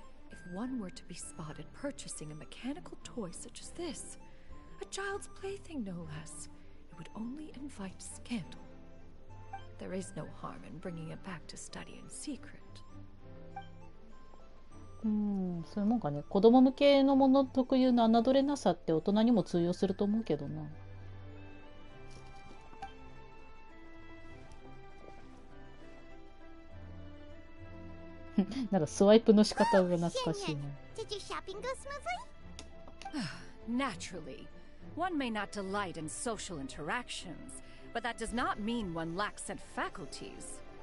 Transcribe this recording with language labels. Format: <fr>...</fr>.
<en>If one were to be spotted purchasing a mechanical toy such as this, a child's plaything no less, it would only invite scandal. There is no harm in bringing it back to study in secret.</en> <ja>そういうもんかね。子供向けのもの特有の侮れなさって大人にも通用すると思うけどな。なんかスワイプの仕方が懐かしいな。</ja> <en>Did your shopping go smoothly? Naturally. One may not delight in social interactions, but that does not mean one lacks said faculties.</en>